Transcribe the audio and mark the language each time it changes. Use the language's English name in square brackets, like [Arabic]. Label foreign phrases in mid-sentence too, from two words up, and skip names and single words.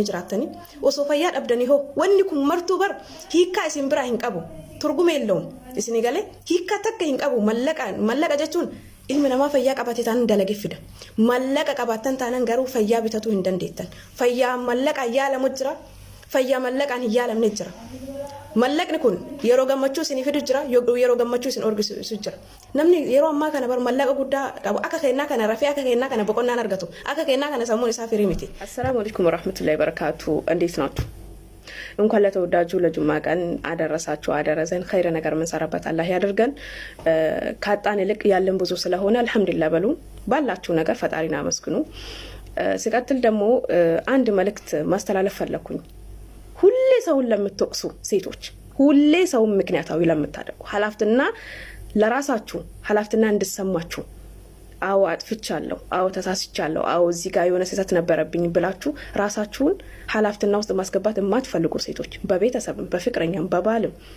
[Oromo] jiraattanii osoo fayyaa dhabdanii hoo wanni kun martuu bar hiikkaa isin biraa hin qabu turguma illee isin galee hiikkaa takka hin qabu mallaqa jechuun ilmi namaa fayyaa qabatee taanaan dalage fida mallaqa qabaattan taanaan garuu fayyaa bitatuu hin dandeettan fayyaa mallaqa yaalamu jira fayyaa mallaqaan hin yaalamne jira mallaqni kun yeroo gammachuu isin fidu jira yeroo gammachuu isin orgisiisu jira namni yeroo ammaa kana bar mallaqa guddaa qabu akka kennaa kana rafee akka kennaa kana boqonnaan argatu akka kennaa kana sammuun isaa firii miti. [Arabic] السلام عليكم ورحمة الله وبركاته [Amharic] እንዴት ናችሁ? እንኳን ለተወዳጁ ለጁማ ቀን አደረሳችሁ አደረሰን ኸይረ ነገር መንሰራበት አላህ ያድርገን ካጣን ይልቅ ያለን ብዙ ስለሆነ አልহামዱሊላህ በሉ ባላችሁ ነገር ፈጣሪና አመስግኑ ሲቀጥል ደግሞ አንድ መልእክት ማስተላለፍ ፈለኩኝ ሁሌ ሰውን ለምትወቅሱ ሴቶች ሁሌ ሰው ምክንያታዊ ለምታደርጉ ሐላፍትና ለራሳችሁ ሐላፍትና እንድትሰማችሁ አዎ አጥፍቻለሁ አዎ ተሳስቻለሁ አዎ እዚህ ጋር የሆነ ስህተት ነበረብኝ ብላችሁ ራሳችሁን ሐላፍትና ውስጥ ማስገባት የማትፈልጉ ሴቶች በቤተሰብም በፍቅረኛም በባልም